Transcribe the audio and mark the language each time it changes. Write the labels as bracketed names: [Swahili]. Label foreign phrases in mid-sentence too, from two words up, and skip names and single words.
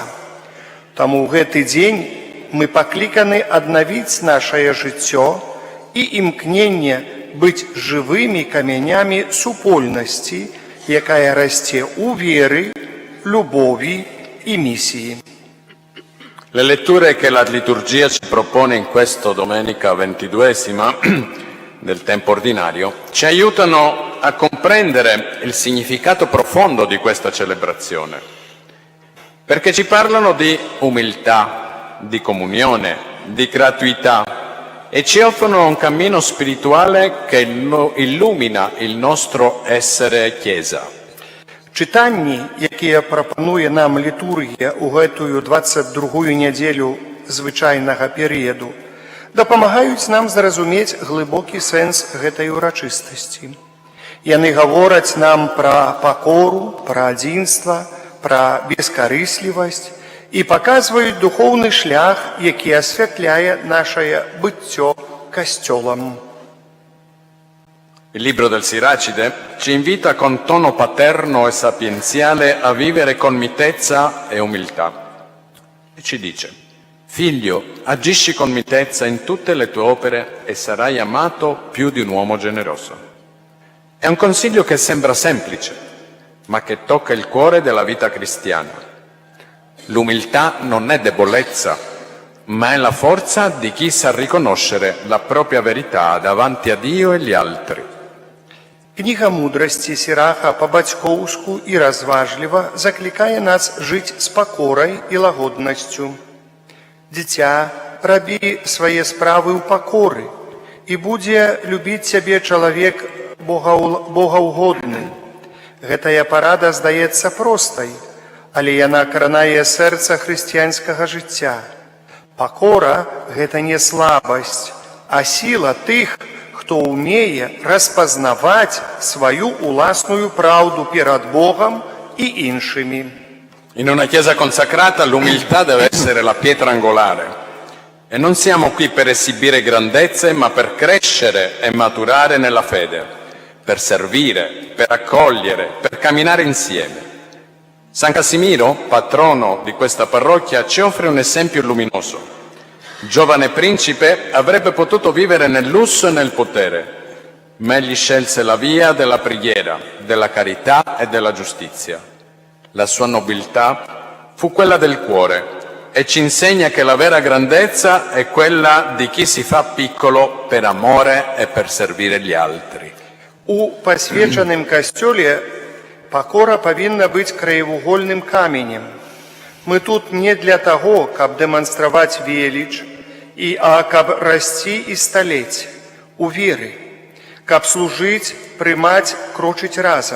[Belarusian] Таму ў гэты дзень мы пакліканы аднавіць нашае жыццё і імкненне быць жывымі камянямі супольнасці, якая расце ў веры, любові і місії. [Italian] Le letture che la liturgia ci propone in questa domenica 22esima del tempo ordinario ci aiutano a comprendere il significato profondo di questa celebrazione, perché ci parlano di umiltà, di comunione, di gratuità e ci offrono un cammino spirituale che illumina il nostro essere Chiesa. [Belarusian] Чытанні, якія прапануе нам літургія ў гэтую 22-ю нядзелю звычайнага перыяду, дапамагаюць нам зразумець глыбокі сэнс гэтай урачыстасці. Яны гавораць нам пра пакору, пра адзінства, пра бескарыслівасць і паказваюць духоўны шлях, які асвятляе нашае быццё касцёлам. [Italian] Il libro del Siracide ci invita con tono paterno e sapienziale a vivere con mitezza e umiltà. E ci dice: Figlio, agisci con mitezza in tutte le tue opere e sarai amato più di un uomo generoso. È un consiglio che sembra semplice, ma che tocca il cuore della vita cristiana. L'umiltà non è debolezza, ma è la forza di chi sa riconoscere la propria verità davanti a Dio e gli altri. [Belarusian] Кніга мудрасці Сіраха па-бацькоўску і разважліва заклікае нас жыць з пакорай і лагоднасцю. Дзіця, рабі свае справы ў пакоры, і будзе любіць цябе чалавек богаўгодны. Гэтая парада здаецца простай, але яна кранае сэрца хрысціянскага жыцця. Пакора – гэта не слабасць, а сіла тых, хто ўмее распазнаваць сваю уласную праўду перад Богом і іншымі. [Italian] In una Chiesa consacrata l'umiltà deve essere la pietra angolare e non siamo qui per esibire grandezze ma per crescere e maturare nella fede, per servire, per accogliere, per camminare insieme. San Casimiro, patrono di questa parrocchia, ci offre un esempio luminoso. Giovane principe, avrebbe potuto vivere nel lusso e nel potere, ma egli scelse la via della preghiera, della carità e della giustizia. La sua nobiltà fu quella del cuore e ci insegna che la vera grandezza è quella di chi si fa piccolo per amore e per servire gli altri. [Belarusian] У пасвечаным касцёле пакора павінна быць краевугольным каменем. Мы тут не для таго, каб дэманстраваць веліч, а каб расці і сталець у веры, каб служыць, прымаць, крочыць разам.